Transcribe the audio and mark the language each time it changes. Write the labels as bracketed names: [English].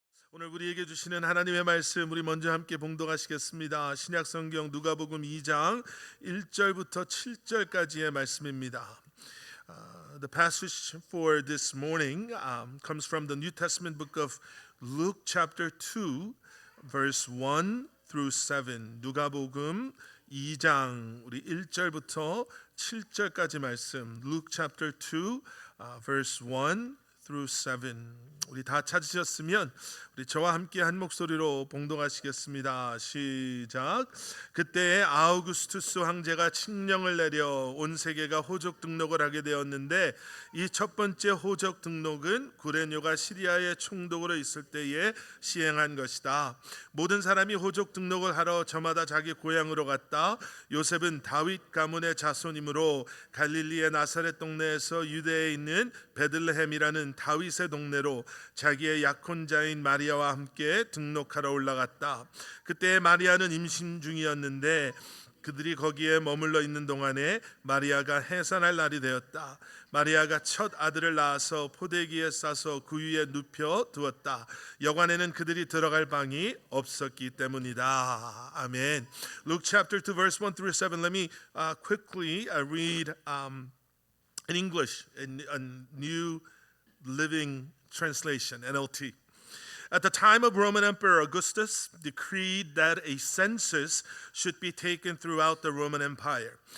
[Korean] 오늘 우리에게 주시는 하나님의 말씀 우리 먼저 함께 봉독하시겠습니다. 신약성경 누가복음 2장 1절부터 7절까지의 말씀입니다. [English] The passage for this morning comes from the New Testament book of Luke chapter 2 verse 1 through 7. [Korean] 누가복음 2장 우리 1절부터 7절까지 말씀. [English] Luke chapter 2 verse 1 through 7. [Korean] 우리 다 찾으셨으면 우리 저와 함께 한 목소리로 봉독하시겠습니다. 시작. 그때 아우구스투스 황제가 칙령을 내려 온 세계가 호적 등록을 하게 되었는데 이 첫 번째 호적 등록은 구레뇨가 시리아에 총독으로 있을 때에 시행한 것이다. 모든 사람이 호적 등록을 하러 저마다 자기 고향으로 갔다. 요셉은 다윗 가문의 자손이므로 갈릴리의 나사렛 동네에서 유대에 있는 베들레헴이라는 다윗의 동네로 자기의 약혼자인 마리아와 함께 등록하러 올라갔다. 그때 마리아는 임신 중이었는데 그들이 거기에 머물러 있는 동안에 마리아가 해산할 날이 되었다. 마리아가 첫 아들을 낳아서 포대기에 싸서 그 위에 눕혀 두었다. 여관에는 그들이 들어갈 방이 없었기 때문이다. 아멘. [English] Luke chapter 2 verse 1 through 7. Let me quickly read in English in a New Living Translation, NLT. At the time of Roman Emperor Augustus decreed that a census should be taken throughout the Roman Empire.